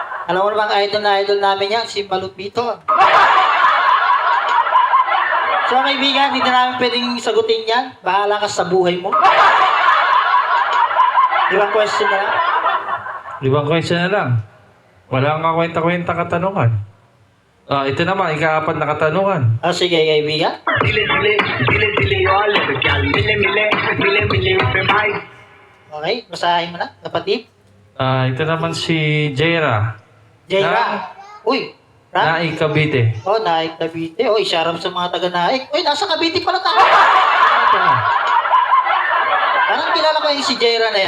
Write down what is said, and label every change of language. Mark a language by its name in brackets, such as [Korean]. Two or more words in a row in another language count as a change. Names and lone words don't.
[Filipino] Alam mo namang idol na idol namin yan, si Malupito. So kaibigan, hindi na namin pwedeng sagutin yan. Bahala ka sa buhay mo. Ibang question na lang. Ibang question na lang. Wala kang kwenta-kwenta katanungan. Ito naman, ika-4 na katanungan. Sige kaibigan. दिले दिले दिले दिले all over gal मिले मिले मिले मिले पे भाई Okay, basahin mo na, kapatid. Ito naman si Jaira. Jaira. Uy, Ran? Naik Cavite. Oh, Naik Cavite. Uy, syarap sa mga taga-Naik. Uy, nasa Cavite pala tayo. Ito na. Parang kilala ko yung si Jaira na yan.